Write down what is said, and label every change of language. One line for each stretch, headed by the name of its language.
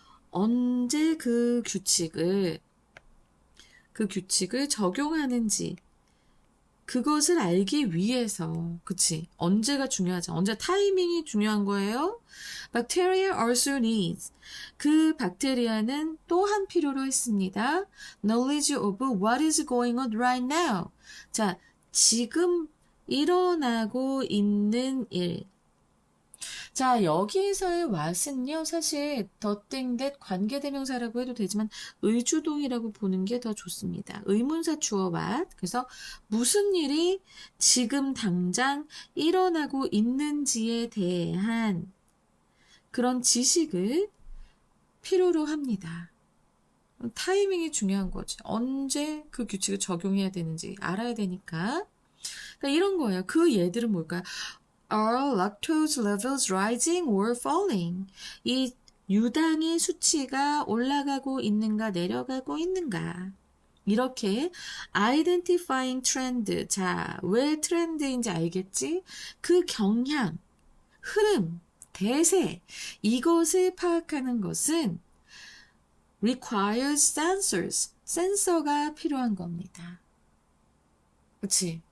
Korean: 언제 그 규칙을 적용하는지 그것을 알기 위해서 그치 언제가 중요하죠. 언제 타이밍이 중요한 거예요.
English: Bacteria also needs
Korean: 그 박테리아는 또한 필요로 했습니다.
English: Knowledge of what is going on right now.
Korean: 자 지금 일어나고 있는 일. 자, 여기에서의 what은요, 사실 더땡 that 관계대명사라고 해도 되지만 의주동이라고 보는 게 더 좋습니다. 의문사 주어 what. 그래서 무슨 일이 지금 당장 일어나고 있는지에 대한 그런 지식을 필요로 합니다. 타이밍이 중요한 거지. 언제 그 규칙을 적용해야 되는지 알아야 되니까. 그러니까 이런 거예요. 그 예들은 뭘까요?
English: Are lactose levels rising or falling?
Korean: 이 유당의 수치가 올라가고 있는가 내려가고 있는가? 이렇게
English: identifying trend.
Korean: 자, 왜 트렌드인지 알겠지? 그 경향, 흐름, 대세 이것을 파악하는 것은
English: requires sensors.
Korean: 센서가 필요한 겁니다. 그치?